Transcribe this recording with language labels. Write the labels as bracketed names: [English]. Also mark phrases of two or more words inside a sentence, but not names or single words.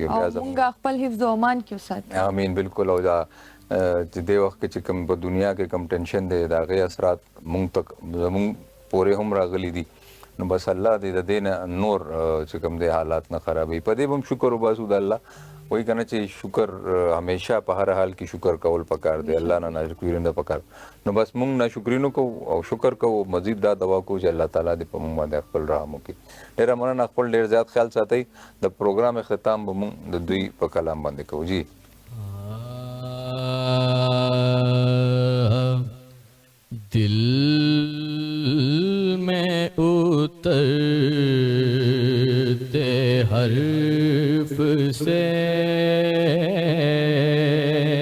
[Pashto] او مونږ خپل حفظ و امان کې وساتي. امین. بالکل. او دا چې دې وخت کې چې کوم په دنیا کې کوم ټینشن دی د هغې اثرات مونږ تک زمونږ پورې هم راغلي دي نو بس الله دې د دې نه نور چې کوم دی حالات نه خرابوي. په دې به هم شکر وباسو د الله. [Urdu] وہی کہنا چاہیے شکر ہمیشہ [Pashto] په هر حال کې شکر کول پکار دی، الله نه ناشکري نه پکار. نو بس مونږ ناشکري نه کوو او شکر کوو، مزید دا دعا کوو چې الله تعالی دې په مونږ باندې خپل رحم وکړي. ډېره مننه. خپل ډېر زیات خیال ساتئ. د پروګرام اختتام به مونږ د دوی په کلام باندې کوو. جی [Urdu] دل میں اترتے حرف سے